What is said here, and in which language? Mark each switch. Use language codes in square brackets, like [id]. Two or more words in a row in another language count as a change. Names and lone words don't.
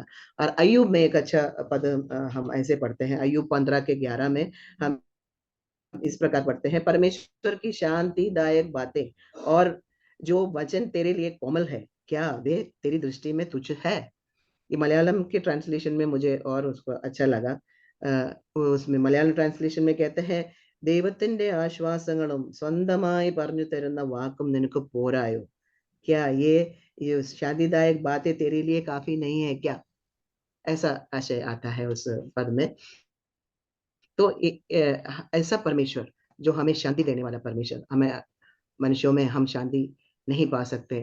[hi] और अय्यूब में एक अच्छा पद हम ऐसे पढ़ते हैं, अय्यूब 15:11 में हम इस प्रकार पढ़ते हैं, परमेश्वर की शांतिदायक बातें और जो वचन तेरे लिए कोमल है, क्या वे तेरी दृष्टि में तुच्छ है? ये मलयालम के ट्रांसलेशन में मुझे और उसको अच्छा लगा। उसमें मलयालम ट्रांसलेशन में कहते हैं, [ml] ദൈവത്തിന്റെ ആശ്വാസങ്ങളും സ്വന്തമായി പറഞ്ഞു തരുന്ന വാക്കും നിനക്ക് പോരായോ? [hi] क्या ये शांतिदायक बातें तेरे लिए काफी नहीं है क्या? ऐसा आशय आता है उस पद में। तो ऐसा परमेश्वर जो हमें शांति देने वाला परमेश्वर, हमें मनुष्यों में हम शांति नहीं पा सकते।